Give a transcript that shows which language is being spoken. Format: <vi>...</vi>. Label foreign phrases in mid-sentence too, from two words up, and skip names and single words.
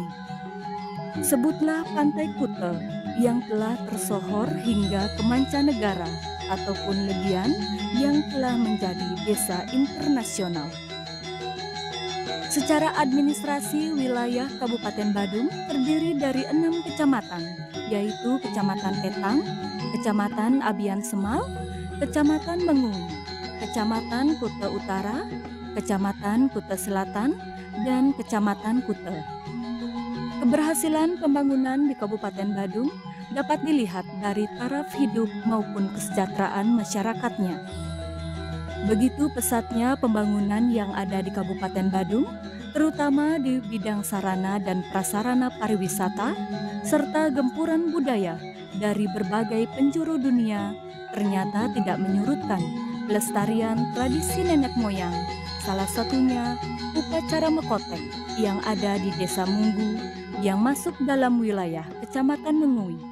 <id>Sebutlah Pantai Kuta yang telah tersohor hingga ke mancanegara ataupun Legian yang telah menjadi desa internasional. Secara administrasi, wilayah Kabupaten Badung terdiri dari 6 kecamatan, yaitu Kecamatan Tetang, Kecamatan Abian Semal, Kecamatan Mengui, Kecamatan Kuta Utara, Kecamatan Kuta Selatan, dan Kecamatan Kuta. Keberhasilan pembangunan di Kabupaten Badung dapat dilihat dari taraf hidup maupun kesejahteraan masyarakatnya. Begitu pesatnya pembangunan yang ada di Kabupaten Badung, terutama di bidang sarana dan prasarana pariwisata, serta gempuran budaya dari berbagai penjuru dunia, ternyata tidak menyurutkan pelestarian tradisi nenek moyang, salah satunya upacara Mekotek yang ada di Desa Munggu yang masuk dalam wilayah Kecamatan Mengui.</id>